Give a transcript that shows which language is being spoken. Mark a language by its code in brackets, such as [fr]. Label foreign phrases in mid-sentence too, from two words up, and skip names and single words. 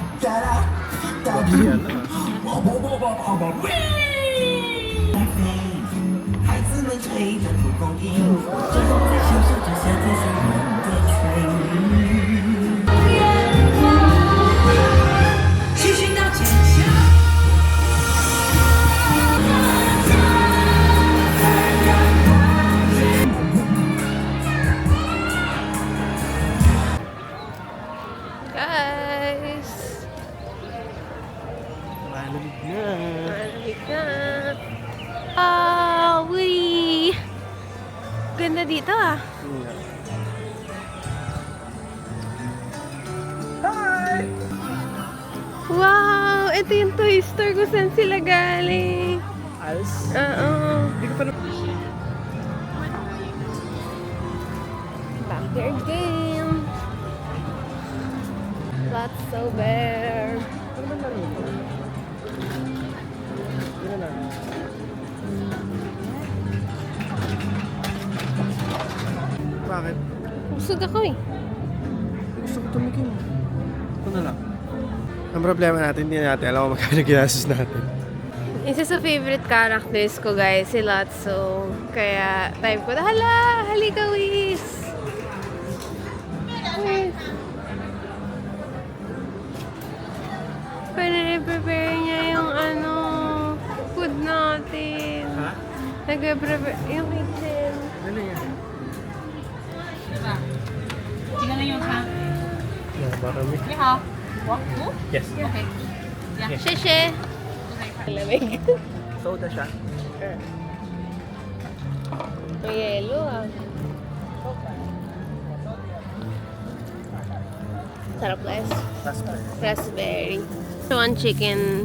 [zh] 孩子们吹着蒲公英，正在享受着夏天香浓的春雨。去寻找真相。 [en] Guys! [tl] Malamig na. Malamig na. Ah, Woody! Ganda dito ah. Wow! Ito yung toy store kung saan sila galing. Als? Oo. Hindi ko pa na... [en] Backyard game. Lots so bear. [tl] Ano ba lang ito? Yun na. Bakit? Busog ako eh. Gusto ko tumigil. Ito na lang. Ang problema natin, hindi natin alam kung magkano ginastos natin. Isa sa [en] favorite characters [tl] ko, guys, si Lotso. Kaya, time ko na, hala! Halika, Wiz! Wiz! Prepare niya yung food natin. Ha? Nagpe-prepare yung kitchen. Ano yan? [zh] 几个人用餐？ [tl] Marami. [zh] 你好，我 [en] Yes. [tl] Sheshe! Lamig. Soda siya. May yelo ah. Sarap, guys. [en] Raspberry. So, one chicken.